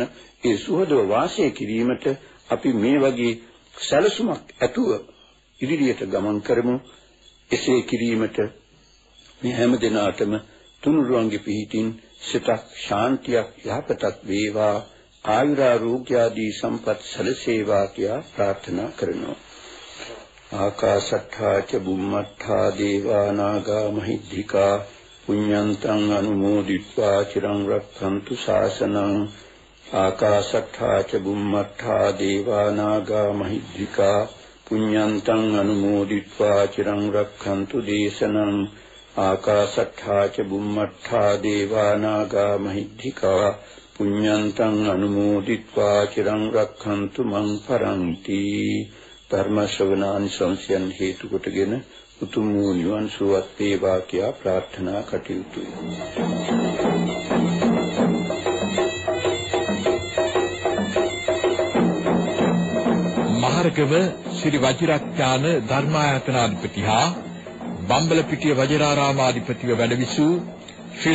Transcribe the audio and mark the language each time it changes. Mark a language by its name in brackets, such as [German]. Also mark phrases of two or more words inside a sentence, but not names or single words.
[Sinhala] ඒ සුහදව වාසය කිරීමට අපි මේ වගේ සැලසුමක් ඇතුව ඉදිරියට ගමන් කරමු. එසේ කිරීමට මේ හැම දිනාටම තුනුරුවන්ගේ පිහිටින් සිතක් ශාන්තියක් යහපතක් වේවා, ආයුරාෝග්‍ය ආදී සම්පත් සැලසේවා කියා ප්‍රාර්ථනා කරනවා. [Pali] ආකාශට්ඨා ච බුම්මට්ඨා දේවා නාග මහිද්దికා පුඤ්ඤන්තං අනුමෝදිත්වා චිරං රක්ඛන්තු ශාසනං. ආකාශට්ඨා ච බුම්මට්ඨා දේවා නාග මහිද්దికා පුඤ්ඤන්තං අනුමෝදිත්වා චිරං රක්ඛන්තු දේශනං. ආකාශට්ඨා ච බුම්මට්ඨා දේවා නාග මහිද්దికා පුඤ්ඤන්තං අනුමෝදිත්වා චිරං රක්ඛන්තු මං පරන්ති. [Sinhala] ධර්ම ශ්‍රවණානිසංසයන් හේතු කොටගෙන උතුම් වූ නිවන් සුවත් වේවා කියා ප්‍රාර්ථනා කටයුතුයි. මහරගම ශ්‍රී වජිරඥාන ධර්මායතනාධිපති හා බම්බලපිටිය වජිරාරාමාධිපතිව වැඩවිසූ ශ්‍රී